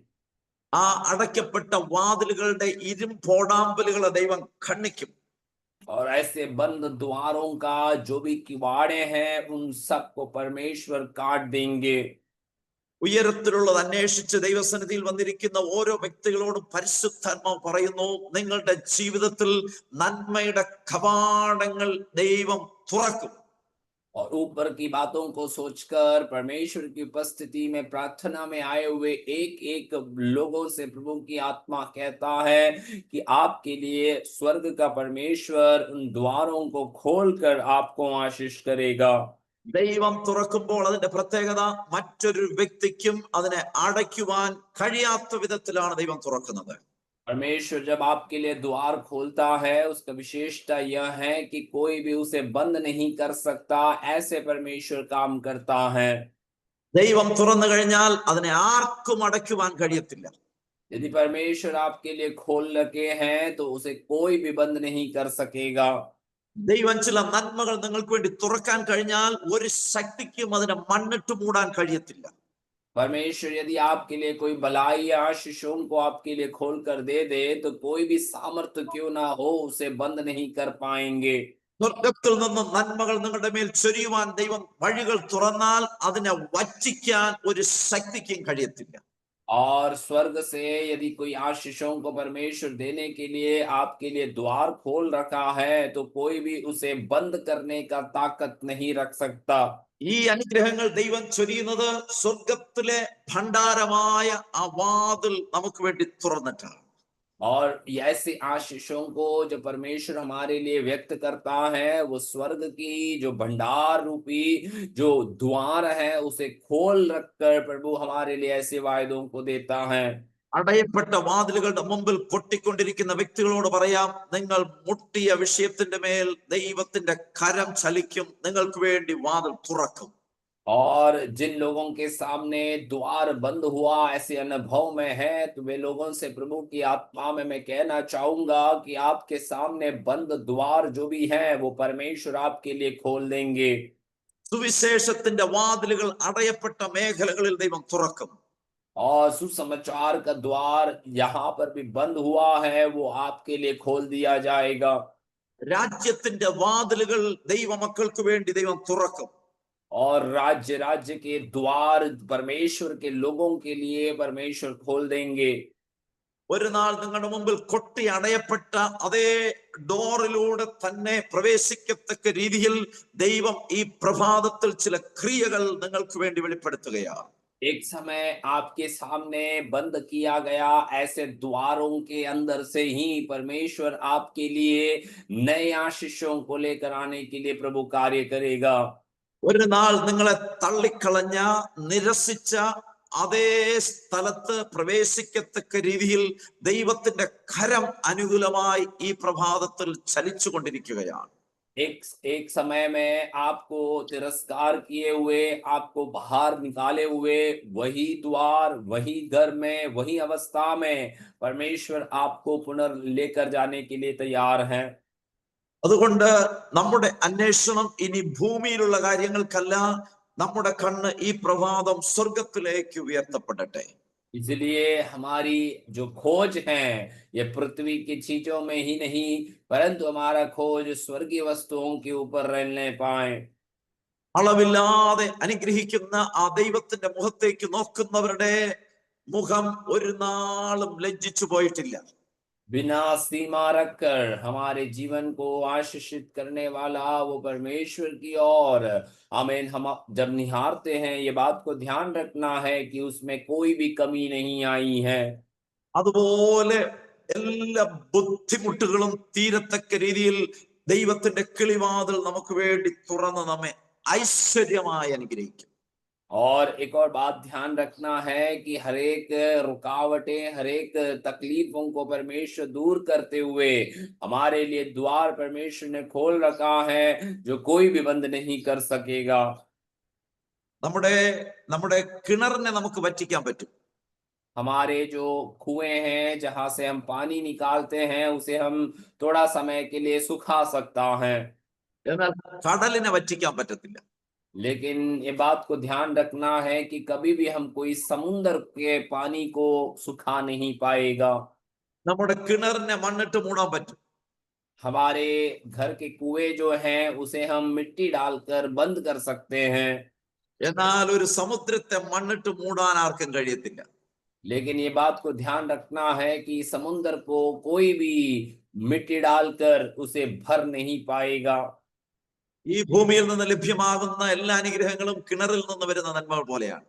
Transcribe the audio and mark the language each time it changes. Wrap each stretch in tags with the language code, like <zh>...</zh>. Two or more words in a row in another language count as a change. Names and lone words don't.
<ml>ആ അടയ്ക്കപ്പെട്ട വാതിലുകളുടെ ഇരുമ്പോടാമ്പലുകളെ ദൈവം ഖണ്ഡിക്കും.</ml> <hi>और ऐसे बंद द्वारों का जो भी किवाड़े हैं उन सब को परमेश्वर काट देंगे.</hi> <ml>ഉയരത്തിലുള്ളത് അന്വേഷിച്ച് ദൈവസന്നിധിയിൽ വന്നിരിക്കുന്ന ഓരോ വ്യക്തികളോടും പരിശുദ്ധാത്മാവ് പറയുന്നു, നിങ്ങളുടെ ജീവിതത്തിൽ നന്മയുടെ കവാടങ്ങൾ ദൈവം തുറക്കും.</ml> <hi>और ऊपर की बातों को सोचकर परमेश्वर की उपस्थिति में प्रार्थना में आए हुए एक एक लोगों से प्रभु की आत्मा कहता है कि आपके लिए स्वर्ग का परमेश्वर उन द्वारों को खोलकर आपको आशीष करेगा.</hi> <ml>ദൈവം തുറക്കുമ്പോൾ അതിന്റെ പ്രത്യേകത മറ്റൊരു വ്യക്തിക്കും അതിനെ അടയ്ക്കുവാൻ കഴിയാത്ത വിധത്തിലാണ് ദൈവം തുറക്കുന്നത്.</ml> <hi>परमेश्वर जब आपके लिए द्वार खोलता है उसका विशेषता यह है कि कोई भी उसे बंद नहीं कर सकता. ऐसे परमेश्वर काम करता है.</hi> <ml>ദൈവം തുറന്നു കഴിഞ്ഞാൽ അതിനെ ആർക്കും അടയ്ക്കുവാൻ കഴിയത്തില്ല.</ml> <hi>यदि परमेश्वर आपके लिए खोल रखे हैं तो उसे कोई भी बंद नहीं कर सकेगा.</hi> <ml>ദൈവം ചില നന്മകൾ നിങ്ങൾക്ക് വേണ്ടി തുറക്കാൻ കഴിഞ്ഞാൽ ഒരു ശക്തിക്കും അതിനെ മണ്ണിട്ട് മൂടാൻ കഴിയത്തില്ല.</ml> <hi>परमेश्वर यदि आपके लिए कोई भलाई या आशीषों को आपके लिए खोल कर दे दे तो कोई भी सामर्थ्य क्यों ना हो उसे बंद नहीं कर पाएंगे.</hi> <ml>സ്വർഗത്തിൽ നിന്നും നന്മകൾ നിങ്ങളുടെ മേൽ ചൊരിയുവാൻ ദൈവം വഴികൾ തുറന്നാൽ അതിനെ വച്ചിക്കാൻ ഒരു ശക്തിക്കും കഴിയത്തില്ല.</ml> <hi>और स्वर्ग से यदि कोई आशीषों को परमेश्वर देने के लिए आपके लिए द्वार खोल रखा है तो कोई भी उसे बंद करने का ताकत नहीं रख सकता.</hi> <ml>ഈ അനുഗ്രഹങ്ങൾ ദൈവം ചൊരിയുന്നത് സ്വർഗത്തിലെ ഭണ്ഡാരമായ ആ വാതിൽ നമുക്ക് വേണ്ടി തുറന്നിട്ടാണ്.</ml> <hi>और ऐसे आशीषों को जो परमेश्वर हमारे लिए व्यक्त करता है वो स्वर्ग की जो भंडार रूपी जो द्वार है उसे खोल रखकर प्रभु हमारे लिए ऐसे वायदों को देता है.</hi> <ml>അടയപ്പെട്ട വാതിലുകളുടെ മുമ്പിൽ പൊട്ടിക്കൊണ്ടിരിക്കുന്ന വ്യക്തികളോട് പറയാം, നിങ്ങൾ മുട്ടിയ വിഷയത്തിന്റെ മേൽ ദൈവത്തിന്റെ കരം ചലിക്കും, നിങ്ങൾക്ക് വേണ്ടി വാതിൽ തുറക്കും.</ml> <hi>और जिन लोगों के सामने द्वार बंद हुआ ऐसे अनुभव में है तो वे लोगों से प्रभु की आत्मा में मैं कहना चाहूंगा कि आपके सामने बंद द्वार जो भी है वो परमेश्वर आपके लिए खोल देंगे.</hi> <ml>സുവിശേഷത്തിന്റെ വാതിലുകൾ അടയപ്പെട്ട മേഖലകളിൽ ദൈവം തുറക്കും.</ml> <hi>और सुसमाचार का द्वार यहाँ पर भी बंद हुआ है, वो आपके लिए खोल दिया जाएगा।</hi> <ml>രാജ്യത്തിന്റെ വാതിലുകൾ ദൈവമക്കൾക്ക് വേണ്ടി ദൈവം തുറക്കും.</ml> <hi>और राज्य राज्य के द्वार परमेश्वर के लोगों के लिए परमेश्वर खोल देंगे।</hi> <ml>ഒരു നാൾ നിങ്ങളുടെ മുമ്പിൽ കൊട്ടി അടയപ്പെട്ട അതേ ഡോറിലൂടെ തന്നെ പ്രവേശിക്കത്തക്ക രീതിയിൽ ദൈവം ഈ പ്രഭാതത്തിൽ ചില ക്രിയകൾ നിങ്ങൾക്ക് വേണ്ടി വെളിപ്പെടുത്തുകയാണ്.</ml> <hi>एक समय आपके सामने बंद किया गया ऐसे द्वारों के अंदर से ही परमेश्वर आपके लिए नए आशीषों को लेकर आने के लिए प्रभु कार्य करेगा।</hi> <ml>ഒരു നാൾ നിങ്ങളെ തള്ളിക്കളഞ്ഞ നിരസിച്ച അതേ സ്ഥലത്ത് പ്രവേശിക്കത്തക്ക രീതിയിൽ ദൈവത്തിന്റെ കരം അനുകൂലമായി ഈ പ്രഭാതത്തിൽ ചലിച്ചുകൊണ്ടിരിക്കുകയാണ്.</ml> <hi>एक एक समय में आपको तिरस्कार किए हुए, आपको बाहर निकाले हुए, वही द्वार, वही घर में, वही अवस्था में परमेश्वर आपको पुनः लेकर जाने के लिए तैयार हैं।</hi> <ml>അതുകൊണ്ട് നമ്മുടെ അന്വേഷണം ഇനി ഭൂമിയിലുള്ള കാര്യങ്ങൾക്കല്ല, നമ്മുടെ കണ്ണ് ഈ പ്രഭാതം സ്വർഗത്തിലേക്ക് ഉയർത്തപ്പെടട്ടെ.</ml> <hi>इसलिए हमारी जो खोज है ये पृथ्वी की चीजों में ही नहीं, परंतु हमारा खोज स्वर्गीय वस्तुओं के ऊपर रहने पाए।</hi> <ml>അളവില്ലാതെ അനുഗ്രഹിക്കുന്ന ആ ദൈവത്തിന്റെ മുഖത്തേക്ക് നോക്കുന്നവരുടെ മുഖം ഒരു നാളും ലജ്ജിച്ചു പോയിട്ടില്ല.</ml> <hi>बिना सीमा रखकर हमारे जीवन को आशीषित करने वाला वो परमेश्वर की ओर आमीन हम जब निहारते हैं, ये बात को ध्यान रखना है कि उसमें कोई भी कमी नहीं आई है।</hi> <ml>അതുപോലെ എല്ലാ ബുദ്ധിമുട്ടുകളും തീരത്തക്ക രീതിയിൽ ദൈവത്തിന്റെ കിളിവാതിൽ നമുക്ക് വേണ്ടി തുറന്ന് നമ്മെ ഐശ്വര്യമായി അനുഗ്രഹിക്കും.</ml> <hi>और एक और बात ध्यान रखना है कि हर एक रुकावटें, हर एक तकलीफों को परमेश्वर दूर करते हुए हमारे लिए द्वार परमेश्वर ने खोल रखा है, जो कोई भी बंद नहीं कर सकेगा।</hi> <ml>നമ്മുടെ നമ്മുടെ കിണറിനെ നമുക്ക് വറ്റിക്കാൻ പറ്റും.</ml> <hi>हमारे जो कुएं हैं जहां से हम पानी निकालते हैं, उसे हम थोड़ा समय के लिए सुखा सकता है,</hi> <ml>എന്നാൽ കടലിനെ വറ്റിക്കാൻ പറ്റത്തില്ല.</ml> <hi>लेकिन ये बात को ध्यान रखना है कि कभी भी हम कोई समुद्र के पानी को सुखा नहीं पाएगा।</hi> <ml>നമ്മുടെ കിണറിനെ മണ്ണിട്ട് മൂടാൻ പറ്റും.</ml> <hi>हमारे घर के कुएं जो हैं उसे हम मिट्टी डालकर बंद कर सकते हैं,</hi> <ml>എന്നാൽ ഒരു സമുദ്രത്തെ മണ്ണിട്ട് മൂടാൻ ആർക്കും കഴിയത്തില്ല.</ml> <hi>लेकिन ये बात को ध्यान रखना है कि समुद्र को कोई भी मिट्टी डालकर उसे भर नहीं पाएगा।</hi> <ml>ഈ ഭൂമിയിൽ നിന്ന് ലഭ്യമാകുന്ന എല്ലാ അനുഗ്രഹങ്ങളും കിണറിൽ നിന്ന് വരുന്ന നന്മകൾ പോലെയാണ്.</ml>